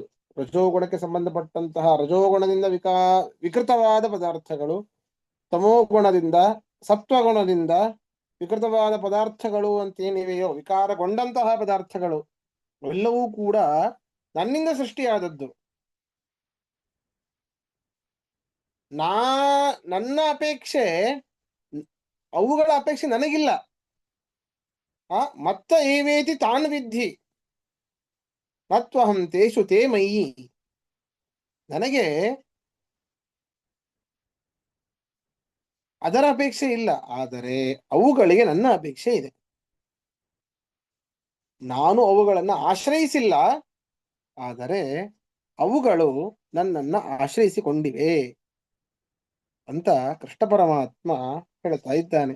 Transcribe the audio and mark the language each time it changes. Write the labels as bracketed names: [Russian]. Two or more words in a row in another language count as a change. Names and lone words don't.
[Kannada] ರಜೋಗುಣಕ್ಕೆ ಸಂಬಂಧಪಟ್ಟಂತಹ ರಜೋಗುಣದಿಂದ ವಿಕೃತವಾದ ಪದಾರ್ಥಗಳು, ತಮೋಗುಣದಿಂದ ಸತ್ವಗುಣದಿಂದ ವಿಕೃತವಾದ ಪದಾರ್ಥಗಳು ಅಂತ ಏನಿವೆಯೋ, ವಿಕಾರಗೊಂಡಂತಹ ಪದಾರ್ಥಗಳು ಎಲ್ಲವೂ ಕೂಡ ನನ್ನಿಂದ ಸೃಷ್ಟಿಯಾದದ್ದು. ನನ್ನ ಅಪೇಕ್ಷೆ, ಅವುಗಳ ಅಪೇಕ್ಷೆ ನನಗಿಲ್ಲ. [Sanskrit] ಮತ್ತ ಏವೇತಿ ತಾನ್ ವಿದ್ಧಿ ನತ್ವಹಂ ತೇಷು ತೇ ಮಯಿ. [Kannada] ನನಗೆ ಅದರ ಅಪೇಕ್ಷೆ ಇಲ್ಲ, ಆದರೆ ಅವುಗಳಿಗೆ ನನ್ನ ಅಪೇಕ್ಷೆ ಇದೆ. ನಾನು ಅವುಗಳನ್ನ ಆಶ್ರಯಿಸಿಲ್ಲ, ಆದರೆ ಅವುಗಳು ನನ್ನನ್ನ ಆಶ್ರಯಿಸಿಕೊಂಡಿವೆ ಅಂತ ಕೃಷ್ಣ ಪರಮಾತ್ಮ ಹೇಳ್ತಾ ಇದ್ದಾನೆ.